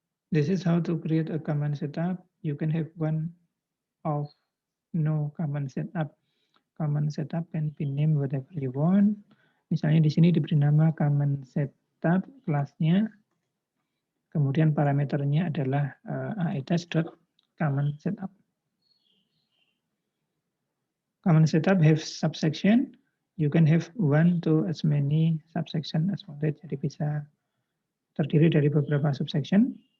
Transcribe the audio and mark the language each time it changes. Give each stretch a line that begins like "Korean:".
English: This is how to create a common setup. You can have one of no common setup. Common setup can be named whatever you want.
Indonesian: Misalnya di sini diberi nama common setup kelasnya. Kemudian parameternya adalah aetas.common setup.
English: Common setup have subsection. You can have one to as many subsection as wanted.
Indonesian: Jadi bisa terdiri dari beberapa subsection.